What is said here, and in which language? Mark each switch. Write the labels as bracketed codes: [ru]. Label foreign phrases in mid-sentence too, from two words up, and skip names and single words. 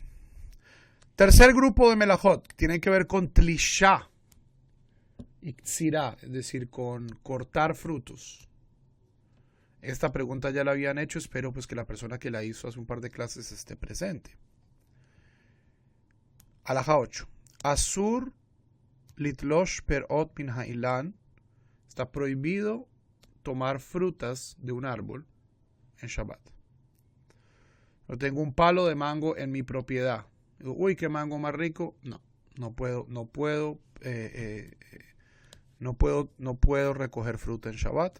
[es] Tercer grupo de melajot tiene que ver con tlishá y tzirá, es decir, con cortar frutos. Esta pregunta ya la habían hecho, espero pues que la persona que la hizo hace un par de clases esté presente. Alajá 8. [he] אסור לתלוש פירות מן האילן. [es] Está prohibido tomar frutas de un árbol en Shabbat. Yo tengo un palo de mango en mi propiedad. Digo, uy, qué mango más rico. No puedo recoger fruta en Shabbat.